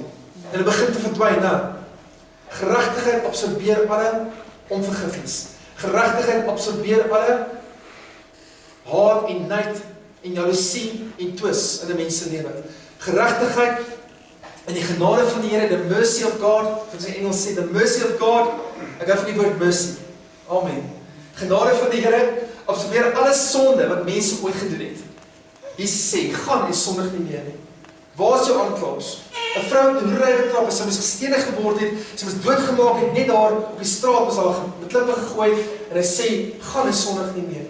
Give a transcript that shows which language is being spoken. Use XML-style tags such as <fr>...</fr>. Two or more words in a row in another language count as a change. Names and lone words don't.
<af>En hulle begin te verdwyn, nou. Geregtigheid absorbeer alle onvergifnis. Geregtigheid absorbeer alle haat en nyd en jaloesie en twis in 'n mens se lewe. Geregtigheid en die genade van die Here,</af> <en>the mercy of God,</en> <af>wat sy Engels sê,</af> <en>the mercy of God,</en> <af>ek hou van die woord mercy. Amen. Genade van die Here absorbeer alle sonde wat mense ooit gedoen het. Jesus sê, gaan en sondig nie meer nie. Waar is jou aanklaers? 'n Vrou met 'n hoerery betrap, sy moes gestenig geword het, sy moes doodgemaak het, net daar op die straat was haar met klippe gegooi, en hy sê, gaan en sondig nie meer nie.</af>